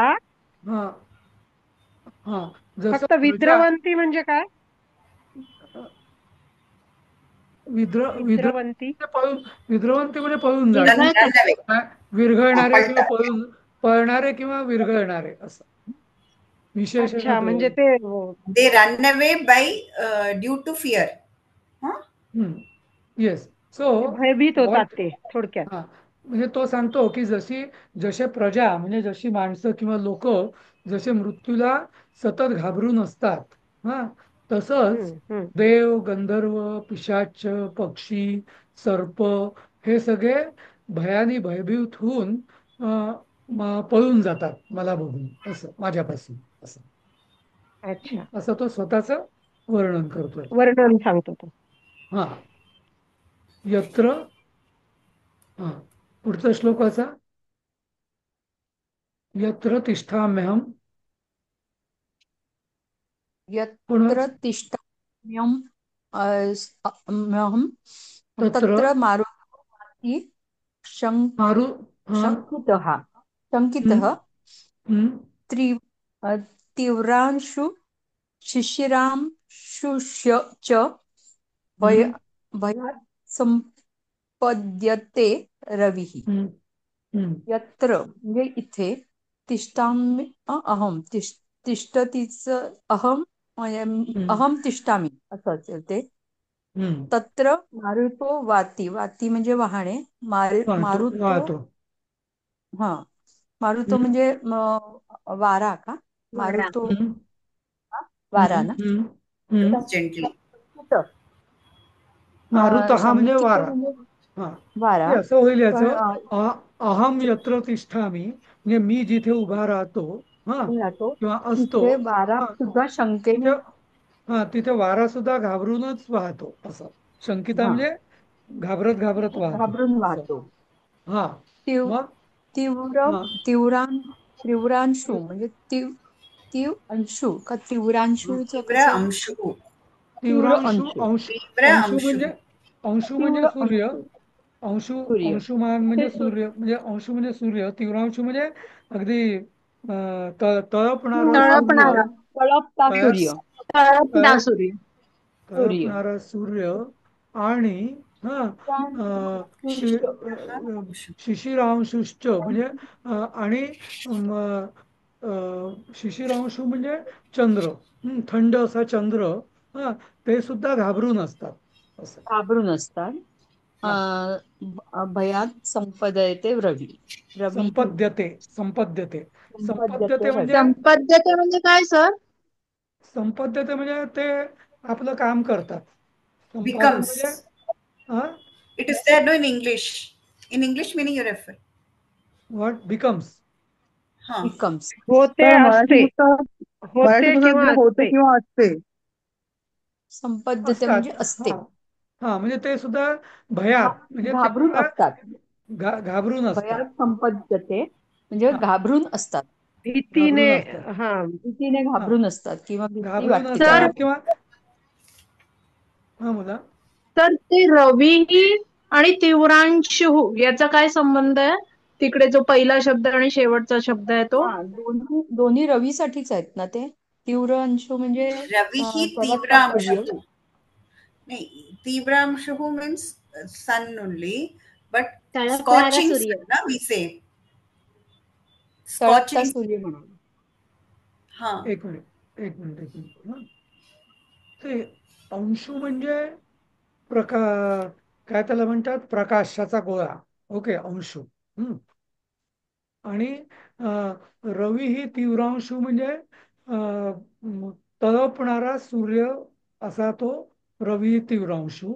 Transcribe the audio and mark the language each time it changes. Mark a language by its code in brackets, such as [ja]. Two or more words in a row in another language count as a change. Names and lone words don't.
[mr] हा हा जसं फक्त प्रजा. विद्रवंती म्हणजे काय? विद्रवंती. विद्रवंती म्हणजे पळून जाणे. विरघळतात. रंजावे. विरघळणारे किंवा पळतात. पळणारे किंवा विरघळणारे असं विशेषण अच्छा, म्हणजे देऊन. ते [en] They run away by due to fear. Huh? Yes. So [mr] भयभीत होतात व्हॉट. ते थोडक्यात. म्हणजे तो सांगतो की जसे प्रजा म्हणजे जशी माणसं किंवा लोक जसे मृत्यूला सतत घाबरून असतात, तसंच हम्म. देव, गंधर्व, पिशाच, पक्षी, सर्प हे सगळे भयाने भयभीत होऊन पळून जातात मला बघून, असं माझ्यापासून, असं. अच्छा, असं तो स्वतःच वर्णन करतोय. वर्णन सांगतो तो. हा यत्र. हा पुढचा श्लोक वाचा. [sa] यत्र तिष्ठाम्यहम्. [mr] कोण [sa] यत्र [mr] वाच? [sa] तिष्ठाम्यहम् म्यहम् तत्र तत्र मारुती मारु हा शङ्कितः हम्म, शङ्कितः हम्म, त्रि तीव्रांशु शिशिरांशुश्च च भय हम्म, भयात् संपद्यते रविः. हम्म, हम्म, [mr] यत्र म्हणजे इथे [sa] तिष्ठामि अहम तिष्ठतीच अहम [mr] म्हणजे हम्म, [sa] अहम तिष्ठामी [mr] असं असेल ते. हम्म. [sa] तत्र मारुतो वाती, [mr] वाती म्हणजे वाहने, वाहतो मारुतो. वाहतो. हा, मारुतो हम्म, म्हणजे वारा का? वारा. मारुतो हम्म, वारा हम्म, ना. हम्म, हम्म. जेंटली. मारुत हा म्हणजे संकित वारा. म्हणजे हा, वारा. ते असं होईल पण याचं. [sa] अहम यत्र तिष्ठामी [mr] म्हणजे मी जिथे उभा राहतो, हा, राहतो किंवा असतो, तिथे वारा हा, सुद्धा शंकेने. तिथे, हा, तिथे वारा सुद्धा घाबरूनच वाहतो असं. शंकिता हा, म्हणजे घाबरत घाबरत वाहतो घाबरून असं. वाहतो. हा, तीव्र मग, तीव्र हा, तीव्रांशू म्हणजे तीव्र अंशू का तीव्रांशूचं तीव्र कसं? अंशु. तीव्र तीव्रांशू. अंशू. तीव्र अंशू अंशु. म्हणजे, अंशू म्हणजे तीव्र सूर्य. अंशू. सूर्य अंशुमान ते म्हणजे सूर्य, म्हणजे अंशू म्हणजे सूर्य. तीव्रांशू म्हणजे अगदी तळपणारा सूर्य. तळपणारा तळपता तळप सूर्य. तळपता तळप सूर्य. सूर्य तळपणारा सूर्य. आणि हा, अंशु. शिशिरांशुश्च म्हणजे आणि शिशिरांशू म्हणजे चंद्र. थंड असा चंद्र. हा, ते सुद्धा घाबरून असतात असं. घाबरून असतात. हा, [sa] भयात संपदयते रवी. रवी संपद्यते. संपद्यते. संपद्यते संपद्यते रवी. [mr] म्हणजे, संपद्यते म्हणजे काय सर? संपद्यते म्हणजे ते आपलं काम करतात. संपादन म्हणजे, [en] Becomes. [mr] हा, [en] It is there no in English. In English meaning you refer. What becomes. Huh. बिकम्स. [mr] होते तर असते. मराठी होते पुस्तकात किंवा दिलं होते असते. किंवा असते. संपद्यते म्हणजे असतात. असते. हा, हा, म्हणजे ते सुद्धा भयात म्हणजे ते घाबरून सुद्धा असतात. घाबरून असतात. [sa] भयात संपद्यते [mr] म्हणजे हा, घाबरून असतात. भीतीने. घाबरून असतात. हा. भीतीने हा, घाबरून असतात किंवा भीती घाबरून वाटते सर असतात त्यांना. किंवा, हा, मुला. तर ते रवीही आणि तीव्रांशू याचा काय संबंध आहे? तिकडे जो पहिला शब्द आणि शेवटचा शब्द आहे तो. हा, दोन्ही रवीसाठीच आहेत ना ते. तीव्र अंशू म्हणजे [sa] Ravihi [mr] तळपता [sa] Tivra [mr] सूर्य. [en] Amshuhu. [sa] तीव्र अंशुः [en] means sun only, but [mr] तळपणारा [en] scorching [mr] सूर्य. [en] sun, na, we say. [mr] तळपता [en] Scorching. [mr] सूर्य म्हणून. Huh. एक मिनिट, एक मिनिट, एक मिनिट. हा, ते अंशू म्हणजे प्रका काय त्याला म्हणतात, प्रकाशाचा गोळा. ओके, अंशू. आणि रवी ही तीव्रांशू म्हणजे तळपणारा सूर्य असा तो रवी तीव्रांशू.